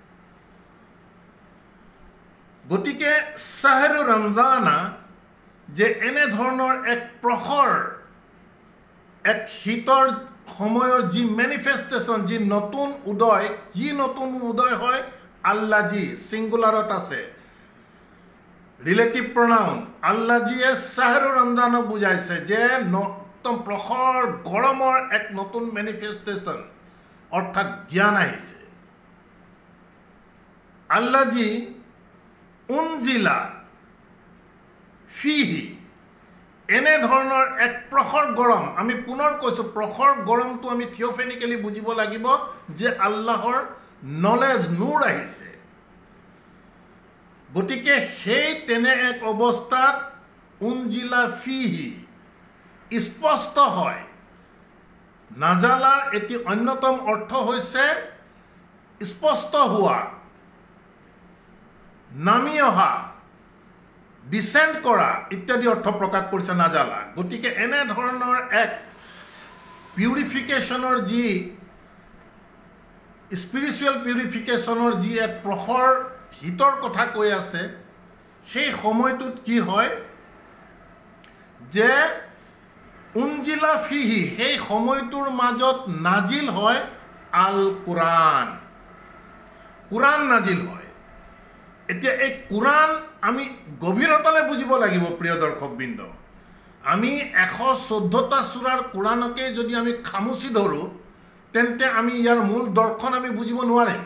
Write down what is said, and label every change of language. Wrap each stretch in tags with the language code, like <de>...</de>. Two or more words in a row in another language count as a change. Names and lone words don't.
<as>গতিকে</as> <ar>شهر رمضان</ar> <as>যে এনেধৰণৰ এক প্ৰখৰ, এক শীতৰ সময়ৰ যি মেনিফেষ্টেশ্যন, যি নতুন উদয়, হয় আল্লাজি, ছিংগুলাৰত আছে,</as> <en>relative pronoun.</en> <as>আল্লাজিয়ে শ্বাহৰু ৰমজানক বুজাইছে যে একদম প্ৰখৰ গৰমৰ এক নতুন মেনিফেষ্টেশ্যন, অৰ্থাৎ জ্ঞান আহিছে।</as> <ar>الذي أنزل فيه,</ar> <as>এনেধৰণৰ এক প্ৰখৰ গৰম। আমি পুনৰ কৈছোঁ, প্ৰখৰ গৰমটো আমি থিঅ'ফেনিকেলি বুজিব লাগিব যে আল্লাহৰ নলেজ, নূৰ আহিছে। গতিকে সেই তেনে এক অৱস্থাত</as> <ar>أنزل فيه,</ar> <as>স্পষ্ট হয় নাজালাৰ এটি অন্যতম অৰ্থ হৈছে স্পষ্ট হোৱা নামি অহা ডিসেন্ড কৰা ইত্যাদি অৰ্থ প্ৰকাশ কৰিছে নাজালা গতিকে এনে ধৰণৰ এক পিউৰিফিকেশ্যনৰ যি</as> <en>spiritual purification</en> <as>যি এক প্ৰখৰ হিতৰ কথা কৈ আছে সেই সময়টোত কি হয় যে</as> <ar>أنزل فيه</ar> <as>সেই সময়টোৰ মাজত নাজিল হয় আল কুৰাণ কুৰাণ নাজিল হয় এতিয়া এই কুৰাণ আমি গভীৰতালৈ বুজিব লাগিব প্ৰিয় দৰ্শকবৃন্দ আমি 114টা সূৰাৰ কুৰাণকে যদি আমি খামুচি ধৰোঁ তেন্তে আমি ইয়াৰ মূল দৰ্শন আমি বুজিব নোৱাৰিম</as>